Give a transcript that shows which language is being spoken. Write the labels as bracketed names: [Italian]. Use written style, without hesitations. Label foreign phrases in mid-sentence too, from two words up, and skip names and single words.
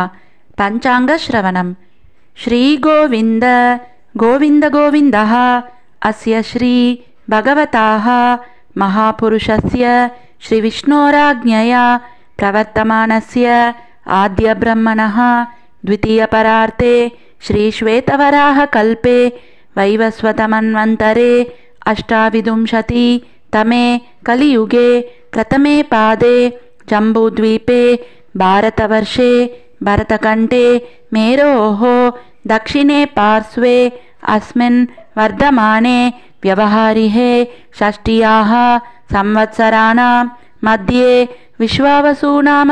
[Sanskrit] पञ्चाङ्ग श्रवणम्. श्री गोविन्द गोविन्द गोविन्दः अस्य श्री भगवतः महापुरुषस्य श्री विष्णोराज्ञया प्रवर्तमानस्य आद्य ब्रह्मणः द्वितीय परार्धे श्री श्वेतवराह कल्पे वैवस्वतमन्वन्तरे अष्टाविंशति तमे कलियुगे प्रथमे पादे जम्बूद्वीपे भारतवर्षे भरतकण्ठे मेरोः दक्षिणे पार्श्वे अस्मिन् वर्धमाने व्यवहारिहे षष्ट्याः संवत्सराणां मध्ये विश्वावसुनाम